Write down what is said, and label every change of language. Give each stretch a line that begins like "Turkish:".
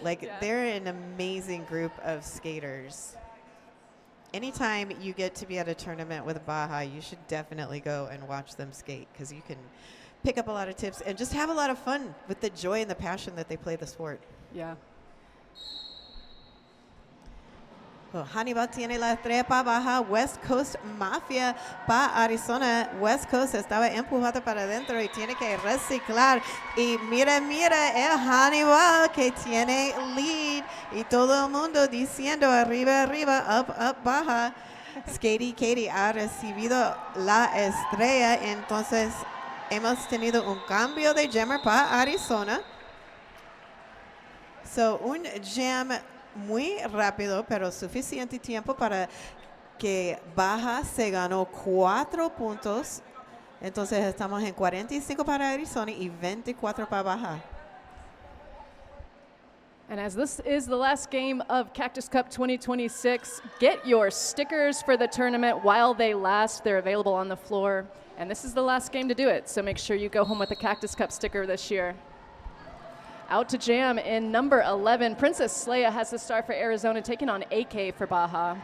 English: Like, they're an amazing group of skaters. Anytime you get to be at a tournament with Baja, you should definitely go and watch them skate, because you can pick up a lot of tips and just have a lot of fun with the joy and the passion that they play the sport. Yeah.
Spanish: Well, Hannibal tiene la estrella para Baja. West Coast Mafia para Arizona. West Coast estaba empujado para adentro y tiene que reciclar. Y mira el Hannibal que tiene lead. Y todo el mundo diciendo arriba, up, Baja. Skatey Katie ha recibido la estrella. Entonces hemos tenido un cambio de jammer para Arizona. So, un jam muy rápido, pero suficiente tiempo para que Baja se ganó 4 puntos. Entonces estamos en 45 para Arizona y 24 para Baja.
English: And as this is the last game of Cactus Cup 2026, get your stickers for the tournament while they last. They're available on the floor. And this is the last game to do it, so make sure you go home with a Cactus Cup sticker this year. Out to jam in number 11. Princess Leia has the star for Arizona, taking on AK for Baja.